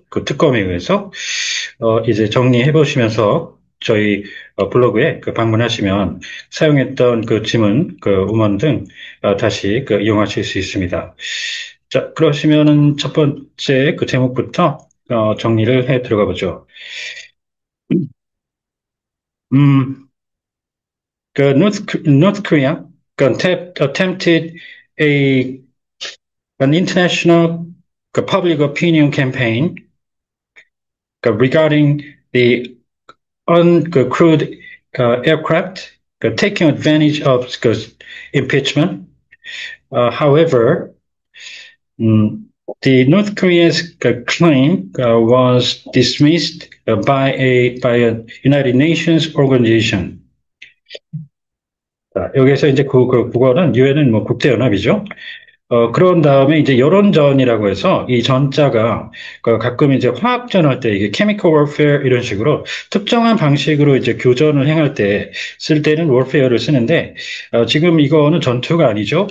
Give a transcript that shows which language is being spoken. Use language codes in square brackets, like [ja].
[ko] 그 특검에 의해서 이제 정리해 보시면서 저희 블로그에 방문하시면 사용했던 그 지문, 그 음원 등 다시 이용하실 수 있습니다. 자, 그러시면은 첫 번째 그 제목부터 정리를 해 들어가 보죠. [en] 음, North Korea attempted a an international public opinion campaign regarding the uncrewed aircraft taking advantage of impeachment. However, mm, the North Korea's claim was dismissed by a United Nations organization. [ko] 자, 여기서 이제 그 국어는 유엔은 뭐 국제연합이죠. 그런 다음에 이제 여론전이라고 해서 이 전자가 가끔 이제 화학전 할 때 이게 [en] chemical warfare [ko] 이런 식으로 특정한 방식으로 이제 교전을 행할 때 쓸 때는 warfare를 쓰는데 지금 이거는 전투가 아니죠.